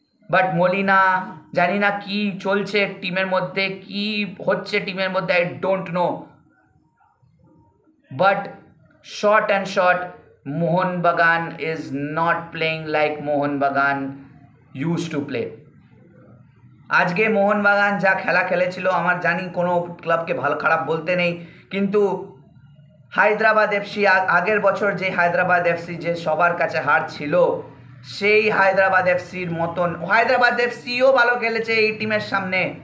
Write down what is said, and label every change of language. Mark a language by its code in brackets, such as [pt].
[bn] But Malina, জানি না কি চলছে টিমের মধ্যে, কি হচ্ছে টিমের মধ্যে, [en] I don't know. But short and short, Mohanbagan is not playing like Mohanbagan used to play. [bn] আজকে মোহনবাগান যা খেলা খেলেছিল, আমার জানি কোনো ক্লাবকে ভালো খারাপ বলতে নেই, কিন্তু হায়দ্রাবাদ এফসি, আগের বছর যে হায়দ্রাবাদ এফসি যে সবার কাছে হার ছিল, সেই হায়দ্রাবাদ এফসির মতন হায়দ্রাবাদ এফসিও ভালো খেলেছে এই টিমের সামনে।